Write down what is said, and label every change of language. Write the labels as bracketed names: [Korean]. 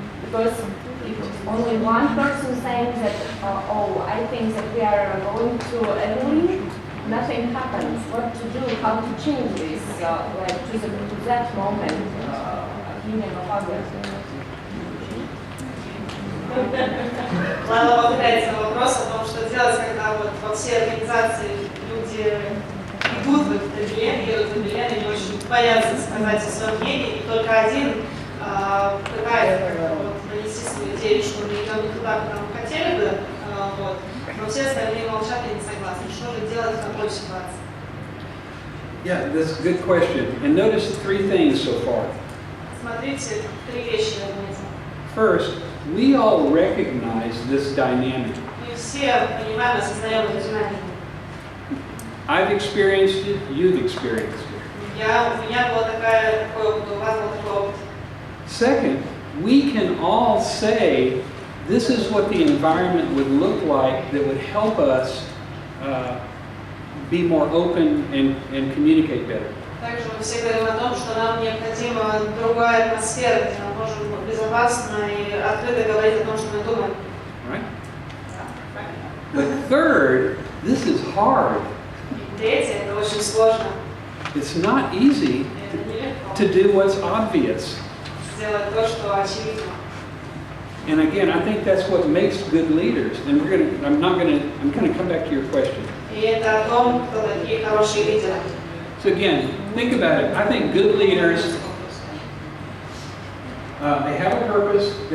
[English] Because if only one person saying that, oh, I think that we are going to Italy, nothing happens. What to do, how to change this, like to that moment, opinion of others. [Russian] Надо повторять на вопрос о том, что делать, когда вот во всей организации люди идут в Италию, едут в Италию, они очень боятся сказать свое мнение, и только один пытается вот, донести свою идею, что мы идем не туда, куда мы хотели бы, вот, но все остальные молчат и не согласны. Что же делать в такой ситуации? [English] Yeah, that's a good question. And notice three things so far. [Russian] Смотрите, три вещи я отметила. [English] First, we all recognize this dynamic. [Russian] Мы все понимаем, осознаем эту динамику. [English] I've experienced it, you've experienced it. [Russian] У меня был такой опыт, у вас был такой опыт. [English] Second, we can all say this is what the environment would look like that would help us be more open and communicate better. [Russian] Также мы все говорим о том, что нам необходима другая атмосфера, где мы можем безопасно и открыто говорить о том, что мы думаем. [English] Right? But third, this is hard. [Russian] Третье, это очень сложно. [English] It's not easy to do what's obvious. [Russian] Сделать то, что очевидно. [English] And again, I think that's what makes good leaders. And I'm going to come back to your question. [Russian] И это о том, кто такие хорошие лидеры. [English] So again, think about it. I think good leaders, they have a purpose.